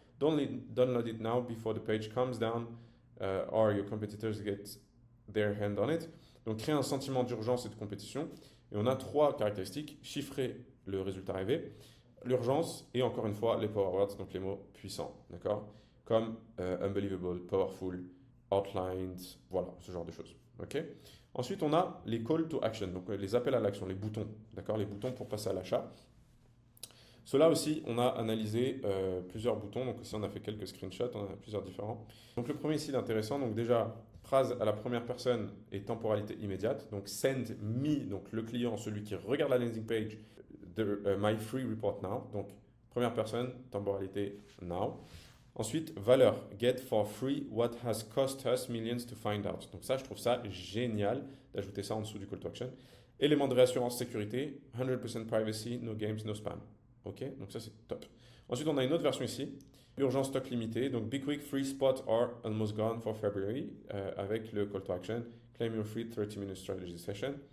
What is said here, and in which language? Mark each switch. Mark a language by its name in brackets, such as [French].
[English] Download it now before the page comes down or your competitors get their hand on it. [French] Donc créer un sentiment d'urgence et de compétition. Et on a 3 caractéristiques: chiffrer le résultat rêvé, l'urgence et encore une fois les power words, donc les mots puissants, d'accord, comme unbelievable, powerful, outlined, voilà, ce genre de choses. Ok. Ensuite, on a les call to action, donc les appels à l'action, les boutons, d'accord, les boutons pour passer à l'achat. Cela aussi, on a analysé plusieurs boutons. Donc ici, on a fait quelques screenshots, on en a plusieurs différents. Donc le premier ici, intéressant. Donc déjà, phrase à la première personne et temporalité immédiate. Donc [English] send me, [French] donc le client, celui qui regarde la landing page, [English] my free report now. [French] Donc première personne, temporalité now. Ensuite, valeur, [English] get for free what has cost us millions to find out. [French] Donc ça, je trouve ça génial d'ajouter ça en dessous du call to action. Élément de réassurance sécurité, [English] 100% privacy, no games, no spam. [French] Ok, donc ça c'est top. Ensuite, on a une autre version ici, urgence stock limité, donc [English] be quick, free spots are almost gone for February, [French] avec le call to action, [English] claim your free 30 minute strategy session.